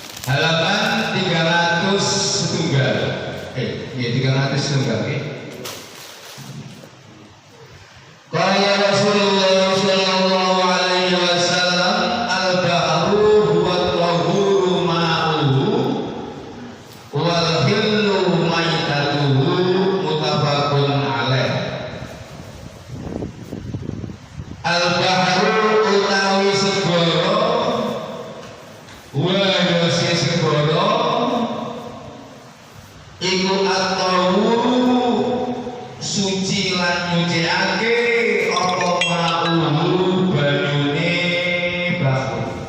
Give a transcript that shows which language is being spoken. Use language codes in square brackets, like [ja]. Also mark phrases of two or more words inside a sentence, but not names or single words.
[jv] halaman 300 setunggal. Ya 300 setunggal. [ar] قال رسول الله صلى الله عليه وسلم البحر هو الطهور ماؤه والحل ميتته متفق عليه. [jv] Al-bahru utawi segara wa yasi segara iku at-tahuru suci lan nyuciake apa ma'uhu banyune bahru.